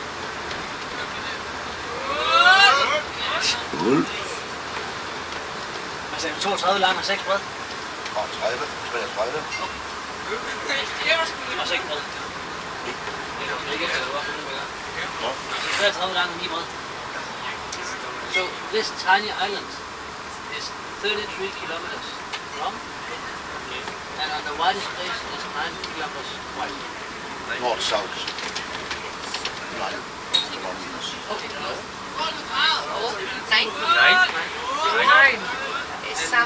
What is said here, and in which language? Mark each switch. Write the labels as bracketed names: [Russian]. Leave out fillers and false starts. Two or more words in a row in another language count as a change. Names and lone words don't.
[Danish] Skål. Altså 32 lang og 6 bred. Og 30, 33. Og 6 bred. Det er ikke efter, du har fundet med. 33 lang og 9 bred. [English] So this tiny island is 33 kilometers widest place is 9 kilometers wide. North-south. 9 kilometers. Okay. Nine. Some.